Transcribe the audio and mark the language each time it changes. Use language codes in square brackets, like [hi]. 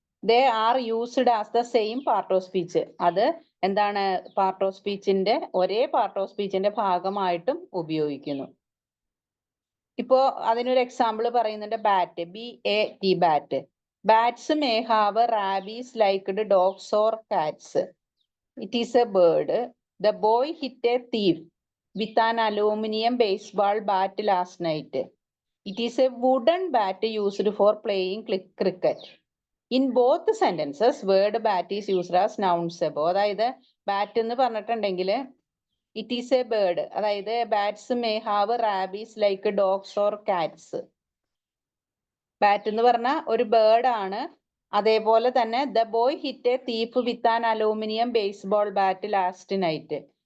[en] They are used as the same part of speech. [ml] അത് എന്താണ്? Part of സ്പീച്ചിന്റെ, ഒരേ part of സ്പീച്ചിന്റെ ഭാഗമായിട്ടും ഉപയോഗിക്കുന്നു. ഇപ്പോ അതിനൊരു എക്സാമ്പിൾ പറയുന്നുണ്ട്. Bat, BAT, bat. [en] Bats may have rabies liked dogs or cats. It is a bird. The boy hit a thief with an aluminum baseball bat last night. It is a wooden bat used for playing cricket. In both sentences, word bat is used as nouns above. [ml] അതായത് bat എന്ന് പറഞ്ഞിട്ടുണ്ടെങ്കിൽ [en] It is a bird, അതായത് bats may have rabies like dogs or cats. [ml] Bat എന്ന് പറഞ്ഞാൽ ഒരു bird ആണ്. അതേപോലെ തന്നെ [en] The boy hit a thief with an aluminium baseball bat last night.